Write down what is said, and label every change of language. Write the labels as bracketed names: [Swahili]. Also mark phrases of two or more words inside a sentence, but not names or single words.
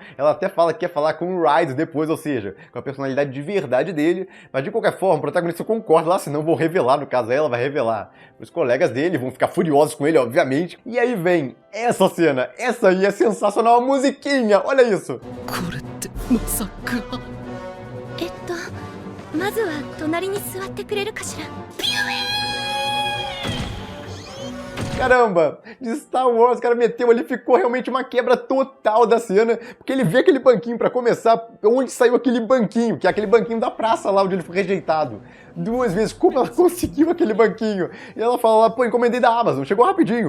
[Portuguese] Ela até fala que quer falar com o Ryder depois, ou seja, com a personalidade de verdade dele, mas de qualquer forma, o protagonista concorda lá, senão vou revelar, no caso ela vai revelar. Os colegas dele vão ficar furiosos com ele, obviamente. E aí vem essa cena, essa aí é sensacional, a musiquinha, olha isso. [Japanese] これってまさか。まずは隣に座ってくれるかしら。 [Portuguese] Caramba, de Star Wars, o cara meteu ali, ficou realmente uma quebra total da cena, porque ele vê aquele banquinho pra começar, onde saiu aquele banquinho, que é aquele banquinho da praça lá onde ele foi rejeitado. Duas vezes, como ela conseguiu aquele banquinho? E ela fala lá, pô, encomendei da Amazon, chegou rapidinho.